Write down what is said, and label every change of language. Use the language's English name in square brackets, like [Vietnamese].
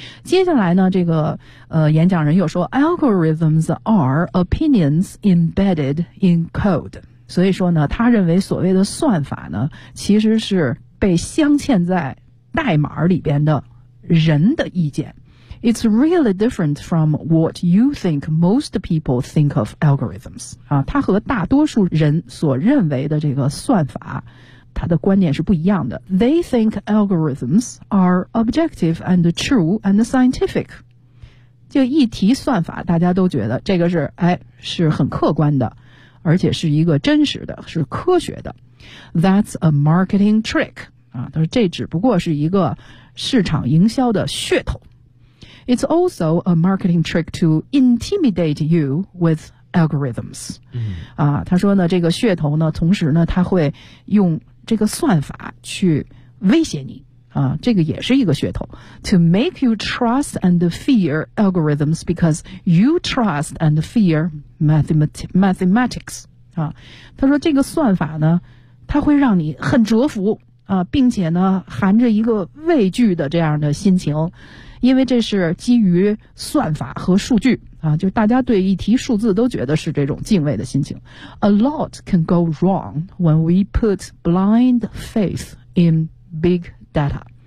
[Chinese] 接下来呢，这个演讲人又说 ， [English] algorithms are opinions embedded in code。 [Chinese] 所以说呢，他认为所谓的算法呢，其实是被镶嵌在代码里边的人的意见。 [English] It's really different from what you think most people think of algorithms. [Chinese] 啊，它和大多数人所认为的这个算法，它的观念是不一样的。 [English] They think algorithms are objective and true and scientific. [Chinese] 就一提算法，大家都觉得这个是，哎，是很客观的，而且是一个真实的，是科学的。 [English] That's a marketing trick. [Chinese] 啊，他说这只不过是一个市场营销的噱头。 [English] It's also a marketing trick to intimidate you with algorithms.、嗯、 [Chinese] 啊，他说呢，这个噱头呢，同时呢，他会用这个算法去威胁你啊，这个也是一个噱头。 [English] To make you trust and fear algorithms because you trust and fear mathematics. [Chinese] 啊，他说这个算法呢，它会让你很折服啊，并且呢，含着一个畏惧的这样的心情。因为这是基于算法和数据啊，就是大家对一提数字都觉得是这种敬畏的心情。 [English] A lot can go wrong when we put blind faith in big data.